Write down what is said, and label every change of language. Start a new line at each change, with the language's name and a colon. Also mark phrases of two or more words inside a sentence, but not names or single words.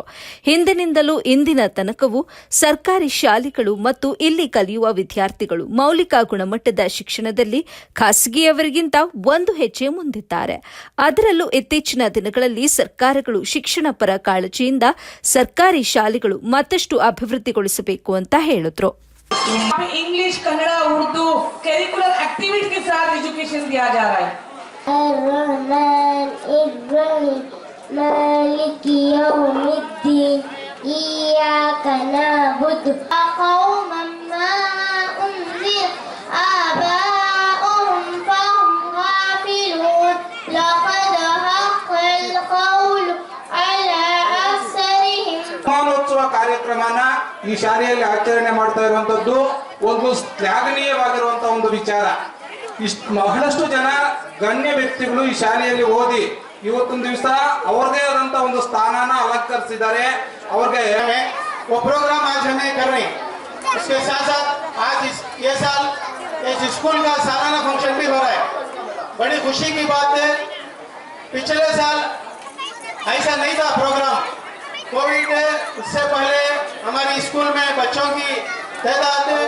Kannada: ಹಿಂದಿನಿಂದಲೂ ಇಂದಿನ ತನಕವೂ ಸರ್ಕಾರಿ ಶಾಲೆಗಳು ಮತ್ತು ಇಲ್ಲಿ ಕಲಿಯುವ ವಿದ್ಯಾರ್ಥಿಗಳು ಮೌಲಿಕ ಗುಣಮಟ್ಟದ ಶಿಕ್ಷಣದಲ್ಲಿ ಖಾಸಗಿಯವರಿಗಿಂತ ಒಂದು ಹೆಜ್ಜೆ ಮುಂದಿದ್ದಾರೆ. ಅದರಲ್ಲೂ ಇತ್ತೀಚಿನ ದಿನಗಳಲ್ಲಿ ಸರ್ಕಾರಗಳು ಶಿಕ್ಷಣ ಪರ ಕಾಳಜಿಯಿಂದ ಸರ್ಕಾರಿ ಶಾಲೆಗಳು ಮತ್ತಷ್ಟು ಅಭಿವೃದ್ಧಿಗೊಳಿಸಬೇಕು ಅಂತ ಹೇಳಿದ್ರು.
Hindi: इंग्लिश, कन्नड़ा, उर्दू
English: curricular activity
Hindi: के साथ एजुकेशन दिया जा रहा है.
Arabic: مالك يوم الدين إياك نعبد قوما ما أنذر آباؤهم فهم غافلون لقد حق القول على أكثرهم.
Kannada: ಶತಮಾನೋತ್ಸವ ಕಾರ್ಯಕ್ರಮನ ಈ ಶಾಲೆಯಲ್ಲಿ ಆಚರಣೆ ಮಾಡ್ತಾ ಇರುವಂತದ್ದು ಒಂದು ಶ್ಲಾಘನೀಯವಾಗಿರುವಂತಹ ಒಂದು ವಿಚಾರ. ಬಹಳಷ್ಟು ಜನ ಗಣ್ಯ ವ್ಯಕ್ತಿಗಳು ಈ ಶಾಲೆಯಲ್ಲಿ ಓದಿ ಇವತ್ತೊಂದು ದಿವಸ ಅವ್ರದೇ ಆದಂತಹ ಒಂದು ಸ್ಥಾನನ ಅಲಂಕರಿಸಿದ್ದಾರೆ. ಅವ್ರಿಗೆ
Hindi: वो प्रोग्राम आज हमें कर रहे हैं. इसके साथ साथ आज ये साल इस स्कूल का सालाना फंक्शन भी हो रहा है. बड़ी खुशी की बात है. पिछले साल ऐसा नहीं था प्रोग्राम. कोविड उससे पहले हमारी स्कूल में बच्चों की तादाद,